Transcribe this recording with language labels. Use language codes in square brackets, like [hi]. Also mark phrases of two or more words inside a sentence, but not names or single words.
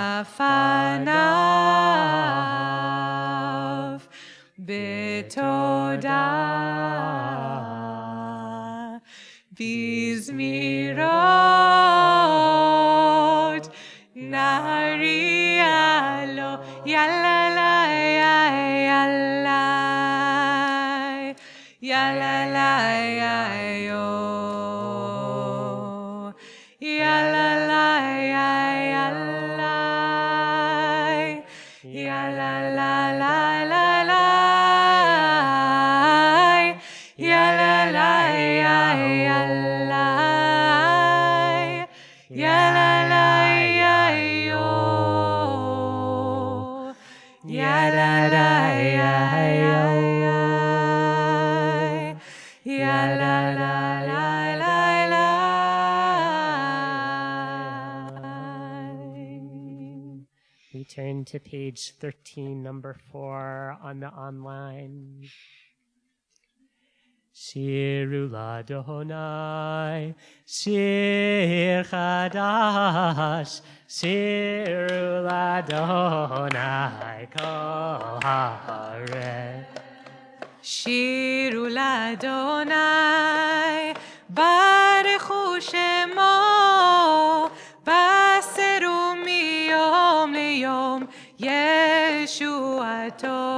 [he] פניו בתודה בזמירות נריע לו Yalla la ya yalla Yalla la ya yo Yalla la ya yalla Yalla la la la la Yalla la ya yalla Yalla la ya yo Yalla la ya yo Yalla la la la la [en] We turn to page 13, number 4 on the online. [he] שירו לה' שיר חדש שירו לה' כל הארץ. שירו לה' ברכו שמו בשרו מיום ליום ישועתו.